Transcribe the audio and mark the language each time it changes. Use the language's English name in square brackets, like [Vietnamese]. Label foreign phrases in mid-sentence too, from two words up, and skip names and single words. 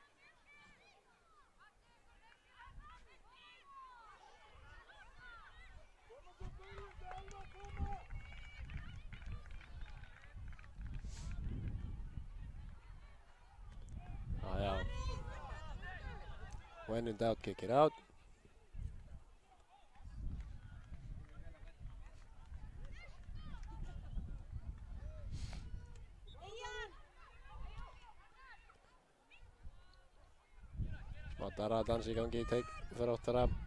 [Icelandic] Já. [English] When in doubt, kick it out. [Icelandic] Smá darradans í gangi í teik Þróttara.